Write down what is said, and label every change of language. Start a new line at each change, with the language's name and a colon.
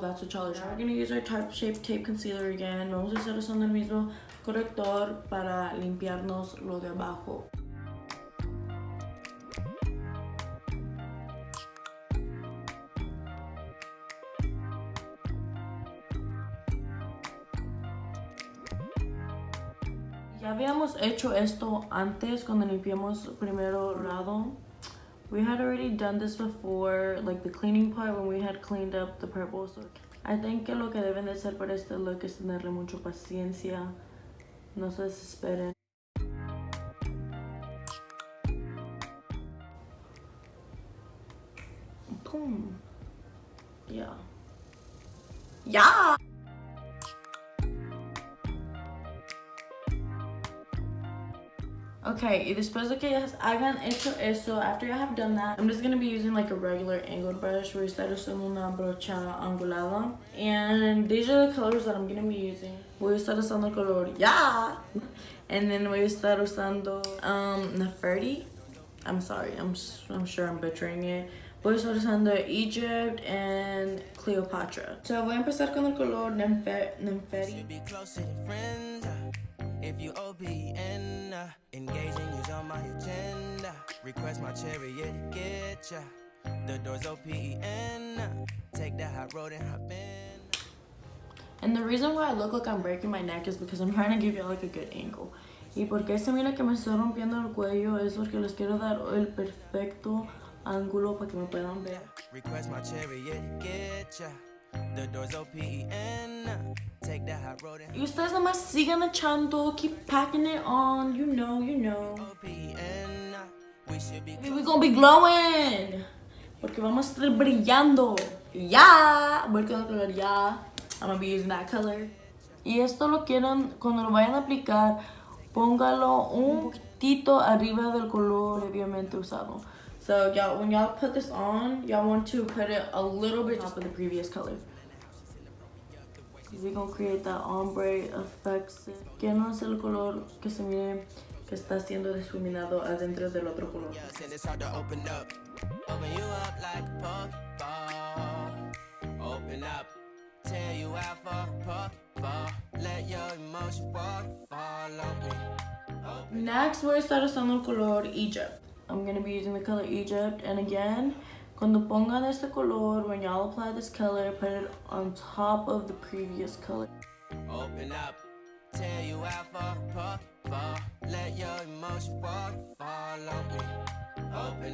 English: That's what y'all are trying. We're gonna use our Tarte Shape Tape Concealer again.
Spanish: Vamos a estar usando el mismo corrector para limpiarnos lo de abajo. Ya habíamos hecho esto antes cuando limpiamos primero lado.
English: We had already done this before, like the cleaning part when we had cleaned up the purple. So I think
Spanish: que lo que deben de hacer para este look es tenerle mucha paciencia. No se desesperen. Boom. Yeah. Yeah.
English: Okay,
Spanish: y después de que ya hayan hecho eso,
English: after you have done that, I'm just gonna be using like a regular angled brush.
Spanish: Voy a estar usando una brocha angulada.
English: And these are the colors that I'm gonna be using.
Spanish: Voy a estar usando el color Yeah!
English: And then
Spanish: voy a estar usando Nefertiti.
English: I'm sorry, I'm sure I'm butchering it.
Spanish: Voy a estar usando Egypt and Cleopatra. So voy a empezar con el color Nefertiti.
English: Should be closer than friends. If you OPN, engaging you's on my agenda. Request my chariot to get ya. The door's open. Take the high road and hop in. And the reason why I look like I'm breaking my neck is because I'm trying to give you like a good angle.
Spanish: Y porque se mira que me estoy rompiendo el cuello es porque les quiero dar el perfecto ángulo para que me puedan ver.
English: Request my chariot to get ya. The door's open. Take the high road and
Spanish: Y ustedes nada más sigan echando,
English: keep packing it on, you know. open. We should be We're gonna be glowing.
Spanish: Porque vamos a estar brillando. Ya. Voy con el color ya.
English: I'm gonna be using that color.
Spanish: Y esto lo quieren, cuando lo vayan a aplicar, póngalo un poquitito arriba del color previamente usado.
English: So y'all, when y'all put this on, y'all want to put it a little bit top of the previous color. We're gonna create that ombre effect.
Spanish: Que no es el color que se mire que está siendo difuminado adentro del otro color.
English: yes, and it's hard to open up. Open you up like a Pokeball. Open up. Tear you out for a Pokeball. Let your emotion waterfall on me.
Spanish: Next, voy a estar usando el color Egypt.
English: I'm going to be using the color Egypt. And again,
Spanish: cuando pongan este color,
English: when y'all apply this color, put it on top of the previous color. Open up. Tear you out for a Pokeball. Let your emotion waterfall on me.